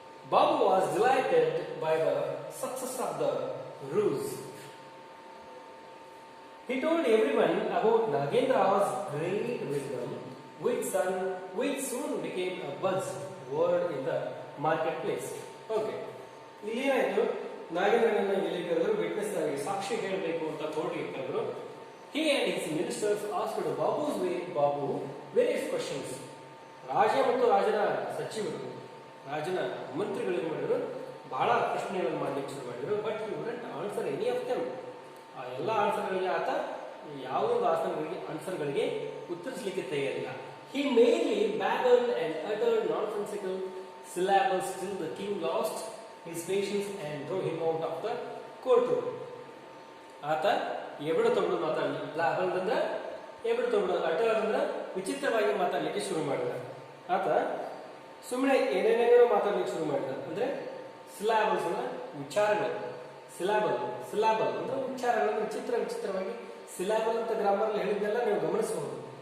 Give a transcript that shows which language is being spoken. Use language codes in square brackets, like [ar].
[en] Babu was delighted by the success of the ruse. He told everyone about Nagendra's great wisdom, which soon became a buzzword in the marketplace. [kn] Okay, ಇಲ್ಲಿ ಏನಾಯ್ತು, ನಾಗೇಂದ್ರನನ್ನ ಎಲ್ಲಿ ಕರೆದ್ರು, witness ಆಗಿ ಸಾಕ್ಷಿ ಹೇಳಬೇಕು ಅಂತ ಕೋರ್ಟ್ಗೆ ಕರೆದ್ರು. [en] He and his ministers asked Babu various questions. [kn] ರಾಜ ಮತ್ತು ರಾಜನ ಸಚಿವರು, ರಾಜನ ಮಂತ್ರಿಗಳು ಏನು ಮಾಡಿದ್ರು, ಬಹಳ ಪ್ರಶ್ನೆಗಳನ್ನು ಮಾಡಲಿಕ್ಕೆ ಶುರು ಮಾಡಿದ್ರು. [en] But he wouldn't answer any of them. [kn] ಆ ಎಲ್ಲ ಆನ್ಸರ್ಗಳಿಗೆ ಆತ ಯಾವುದೊಂದು ಆನ್ಸರ್ಗಳಿಗೆ ಉತ್ತರಿಸಲಿಕ್ಕೆ ತಯಾರಿಲ್ಲ. [en] He merely babbled and uttered nonsensical syllables till the king lost his patience and drove him out of the courtroom. [kn] ಆತ ಎಬಡು ತಬಡು ಮಾತಾಡಲಿಕ್ಕೆ, ಬ್ಲಾಬಲ್ ಅಂದ್ರೆ ಎಬಡು ತಬಡು, ಅಟರ್ ಅಂದ್ರೆ ವಿಚಿತ್ರವಾಗಿ ಮಾತಾಡಲಿಕ್ಕೆ ಶುರು ಮಾಡಿದ. ಆತ ಸುಮ್ಮನೆ ಏನೇನೇನೋ ಮಾತಾಡಲಿಕ್ಕೆ ಶುರು ಮಾಡಿದ. ಅಂದ್ರೆ ಸಿಲಾಬಲ್ಸ್ ಅಂದ್ರೆ ವಿಚಾರಗಳು, ಸಿಲಾಬಲ್ ಅಂದ್ರೆ ಉಚ್ಚಾರಗಳನ್ನು ವಿಚಿತ್ರವಾಗಿ, ಸಿಲಾಬಲ್ ಅಂತ ಗ್ರಾಮರ್ ಹೇಳಿದ್ದೆಲ್ಲ ನೀವು ಗಮನಿಸಬಹುದು.